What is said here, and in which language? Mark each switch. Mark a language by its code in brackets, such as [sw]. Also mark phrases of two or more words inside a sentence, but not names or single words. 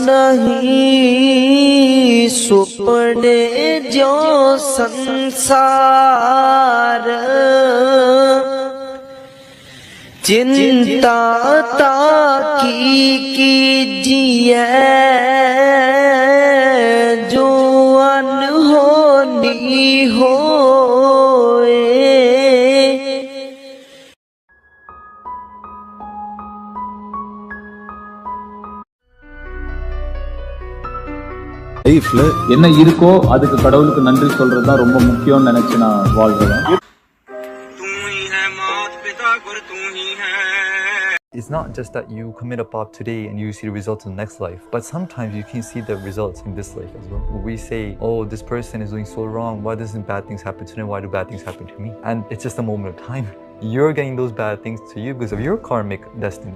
[hi] नहीं सुपने जो संसार चिंता कीजिए जो अनहोनी होए। [ta] லைஃப்ல என்ன இருக்கோ அதுக்கு கடவுளுக்கு நன்றி சொல்றது தான் ரொம்ப முக்கியம்னு நினைச்சு நான் வாழ்றேன். [en] It's not just that you commit a pop today and you see the results in the next life, but sometimes you can see the results in this life as well. We say, oh, this person is doing so wrong. Why doesn't bad things happen to them? Why do bad things happen to me? And it's just a moment of time. You're getting those bad things to you because of your karmic destiny.